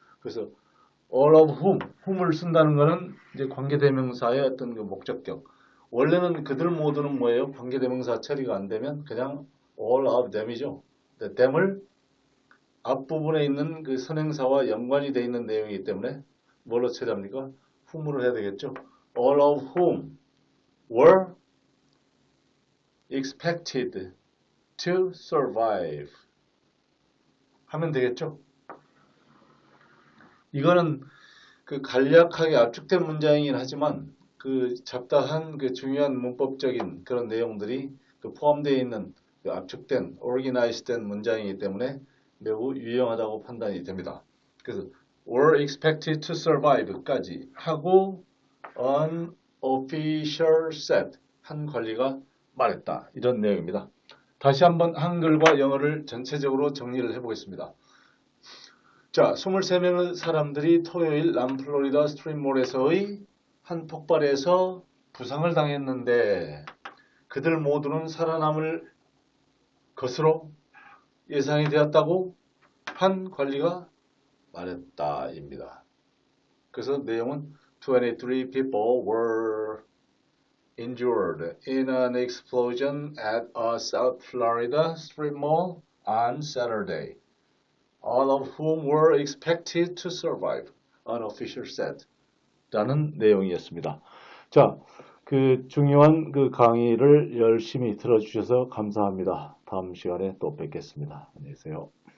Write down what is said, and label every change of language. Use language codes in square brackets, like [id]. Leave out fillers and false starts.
[ko] 그래서 [en] all of whom [ko] 을 쓴다는 것은 이제 관계대명사의 어떤 그 목적격. 원래는 그들 모두는 뭐예요? 관계대명사 처리가 안 되면 그냥 [en] all of them [ko] 이죠. them을 앞부분에 있는 그 선행사와 연관이 되어 있는 내용이기 때문에 뭘로 처리합니까? whom으로 해야 되겠죠. [en] all of whom were expected to survive [ko] 하면 되겠죠. 이거는 그 간략하게 압축된 문장이긴 하지만 그 잡다한 그 중요한 문법적인 그런 내용들이 그 포함되어 있는 그 압축된 organized된 문장이기 때문에 매우 유용하다고 판단이 됩니다. 그래서 [en] were expected to survive [ko] 까지 하고 [en] an official said [ko] 한 관리가 말했다 이런 내용입니다. 다시 한번 한글과 영어를 전체적으로 정리를 해보겠습니다. 자, 23명의 사람들이 토요일 남플로리다 스트림몰에서의 한 폭발에서 부상을 당했는데 그들 모두는 살아남을 것으로 예상이 되었다고 한 관리가 말했다입니다. 그래서 내용은 [en] 23 people were injured in an explosion at a South Florida strip mall on Saturday. All of whom were expected to survive, an official said. [ko] 라는 내용이었습니다. 자, 그 중요한 그 강의를 열심히 들어주셔서 감사합니다. 다음 시간에 또 뵙겠습니다. 안녕히 계세요.